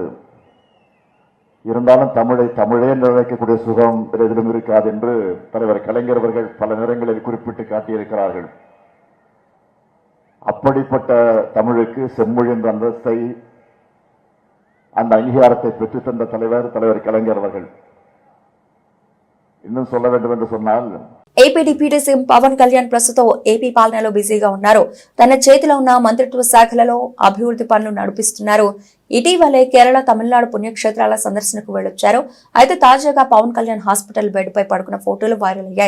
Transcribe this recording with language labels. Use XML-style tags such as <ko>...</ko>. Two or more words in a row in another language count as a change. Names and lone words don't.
<ta>இருந்தாலும் தமிழை தமிழே என்று அழைக்கக்கூடிய சுகம் எதிலும் இருக்காது என்று தலைவர் கலைஞர் அவர்கள் பல நேரங்களில் குறிப்பிட்டு காட்டியிருக்கிறார்கள். அப்படிப்பட்ட தமிழுக்கு செம்மொழி என்ற அந்தஸ்தை, அந்த அங்கீகாரத்தை பெற்றுத் தந்த தலைவர் கலைஞர் அவர்கள். இன்னும் சொல்ல வேண்டும் என்று சொன்னால்,</ta> <te>ఏపీ డిప్యూటీ సీఎం పవన్ కళ్యాణ్ ప్రస్తుతం ఏపీ పాలనలో బిజీగా ఉన్నారు. తన చేతిలో ఉన్న మంత్రిత్వ శాఖలలో అభివృద్ధి పనులు నడిపిస్తున్నారు. ఇటీవలే కేరళ, తమిళనాడు పుణ్యక్షేత్రాల సందర్శనకు వెళ్లొచ్చారు. అయితే తాజాగా పవన్ కళ్యాణ్ హాస్పిటల్ బెడ్ పై పడుకున్న ఫోటోలు వైరల్ అయ్యాయి.</te>